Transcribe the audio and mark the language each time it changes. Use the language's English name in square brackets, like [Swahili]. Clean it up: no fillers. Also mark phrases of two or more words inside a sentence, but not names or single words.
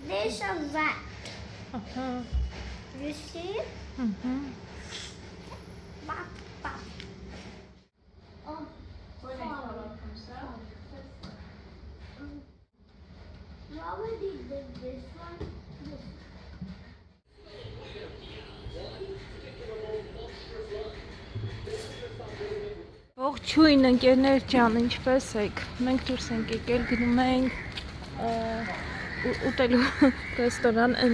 [English] this or that? Uh-huh. You see? Mm-hmm. Bop, bop. Oh. Mama did this one. [Armenian] Ողջույն ընկերներ ջան, ինչպե՞ս եք։ Մենք դուրս ենք եկել, գնում ենք ուտելու ռեստորան, այն